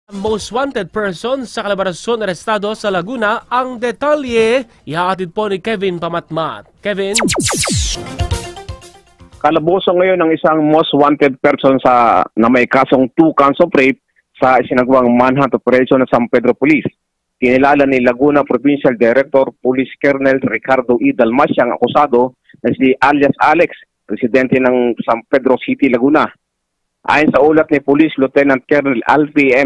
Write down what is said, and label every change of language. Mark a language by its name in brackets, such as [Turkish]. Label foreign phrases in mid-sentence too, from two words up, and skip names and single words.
[English] Most wanted person [Filipino] sa Calabarzon arestado sa Laguna. Ang detalye, ihahatid po ni Kevin Pamatmat. Kevin? Kalaboso ngayon ng isang [English] most wanted person [Filipino] na may kasong [English] 2 counts of rape [Filipino] sa isinagawang [English] manhunt operation [Filipino] ng San Pedro Police. Kinilala ni Laguna Provincial Director Police Colonel Ricardo E. Dalmacia ang akusado na si alias Alex, residente ng San Pedro City, Laguna. Ayon sa ulat ni Police Lieutenant Colonel Alfie M.